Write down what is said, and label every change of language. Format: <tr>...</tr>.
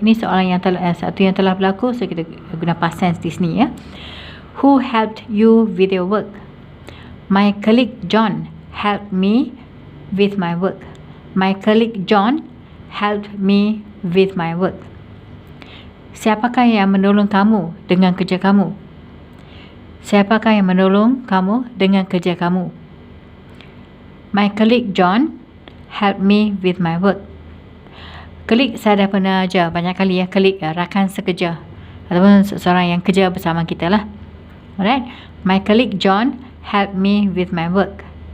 <ms>Ini soalan yang satu yang telah berlaku, so kita guna past tense di sini ya.</ms> <en>Who helped you with your work? My colleague John helped me with my work. My colleague John helped me with my work.</en> <ms>Siapakah yang menolong kamu dengan kerja kamu? Siapakah yang menolong kamu dengan kerja kamu?</ms> <en>My colleague John helped me with my work.</en> <ms>Colleague saya dah pernah ajar banyak kali ya, colleague rakan sekerja ataupun seorang yang kerja bersama kita lah.</ms> <en>Alright, my colleague John helped me with my work.</en>